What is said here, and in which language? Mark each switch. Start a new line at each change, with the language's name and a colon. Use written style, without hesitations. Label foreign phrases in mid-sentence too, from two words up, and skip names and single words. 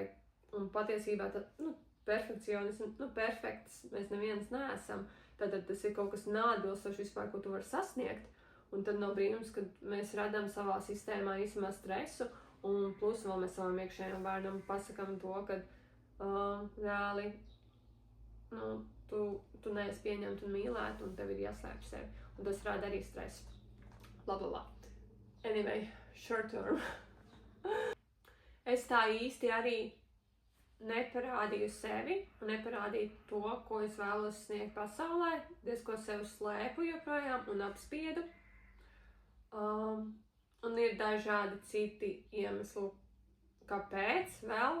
Latvian: un patiesībā perfekcionisms, perfekts mēs neviens neesam, tad tas ir kaut kas neatbilstoši vispār, ko tu vari sasniegt, un tad nav brīnums, kad mēs radām savā sistēmā īstenībā stresu, un plus vēl mēs savam iekšējām bērnam pasakam to, ka reāli, tu neesi pieņemt un mīlēt, un tev ir jāslēpj sevi, un tas rada arī stresu.
English: Blablabla. Anyway, short term.
Latvian: Es tā īsti arī neparādīju sevi, un neparādīju to, ko es vēlos sniegt pasaulē, diezko sev slēpu joprojām un apspiedu. Un ir dažādi citi iemesli, kāpēc vēl.